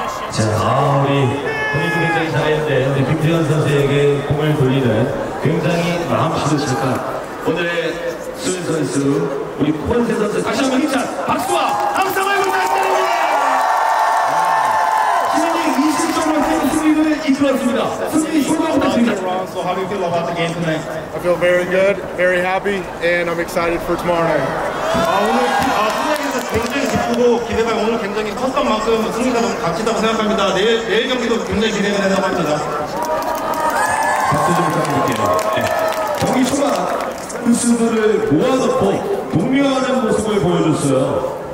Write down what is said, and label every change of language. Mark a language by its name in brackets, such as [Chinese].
[Korean] 자, 우리 본인도 굉장히 잘했는데 우리 김태현 선수에게 공을 돌리는 굉장히 마음씨도 오늘의 수현 선수, 우리 포른세 선수 다시 한번 힘찬 박수와 함성을 부탁드립니다. 신인이 20점으로 승리를 이끌었습니다. 승리 소감 부탁드립니다. [English] So how do you feel about the game tonight? I feel very good, very happy, and I'm excited for tomorrow night. [Korean] 오늘 승리에서 굉장히 기쁘고 기대가 오늘 굉장히 컸던 만큼 승리가 너무 값지다고 생각합니다. 내일 경기도 굉장히 기대가 된다고 합니다. 박수 좀 부탁드릴게요. 네. 경기 초반 선수들을 모아놓고 동료하는 모습을 보여줬어요.